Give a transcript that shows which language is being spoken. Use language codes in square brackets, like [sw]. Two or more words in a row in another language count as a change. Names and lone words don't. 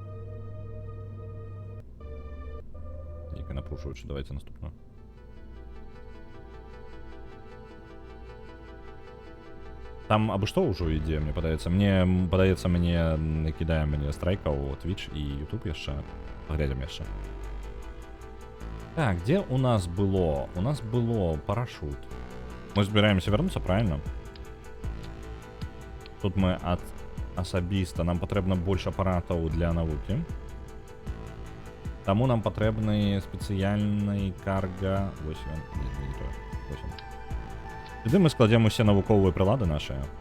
[be] Нейкая напружваючая, давайте наступную. Там абы што ўжо ідзе, мне падаецца. Мне накідае мне страйкаў Twitch і YouTube яшчэ. Паглядзім яшчэ. [ru] Так, где у нас было? У нас было [be] парашют. Мы збіраемся вярнуцца, правильно? Тут мы ад асабіста. Нам патрэбна больш апаратаў для навукі. Таму нам патрэбны спецыяльны карга... Вось ён. Не тое. Вось ён. Сюды мы складзем усе навуковыя прылады нашыя.